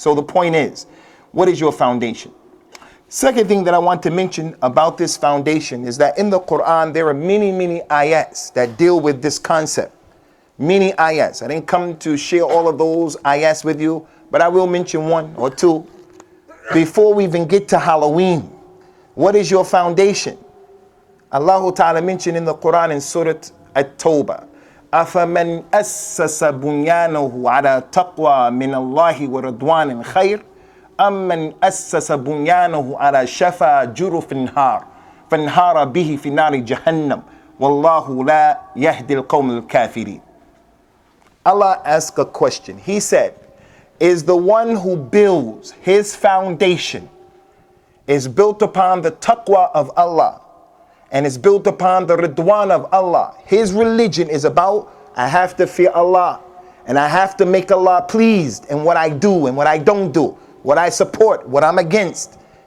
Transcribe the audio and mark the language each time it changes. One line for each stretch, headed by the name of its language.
English: So the point is, what is your foundation? Second thing that I want to mention about this foundation is that in the Quran, there are many ayats that deal with this concept. Many ayats. I didn't come to share all of those ayats with you, but I will mention one or two. Before we even get to Halloween, what is your foundation? Allah Ta'ala mentioned in the Quran in Surah At-Tawbah,
Arabic: أَفَمَنْ أَسَّسَ بُنْيَانَهُ عَلَى تَقْوَى مِنَ اللَّهِ وَرَضْوَانٍ خَيْرٍ أَمَّنْ أَسَّسَ بُنْيَانَهُ عَلَى شَفَا جُرُفٍ هَارٍ فَانْهَارَ بِهِ فِي نَارِ جَهَنَّمَ وَاللَّهُ لَا يَهْدِي الْقَوْمَ الْكَافِرِينَ.
English: Allah asked a question. He said, is the one who builds his foundation is built upon the taqwa of Allah and is built upon the ridwan of Allah. His religion is about, I have to fear Allah and I have to make Allah pleased in what I do and what I don't do, what I support, what I'm against.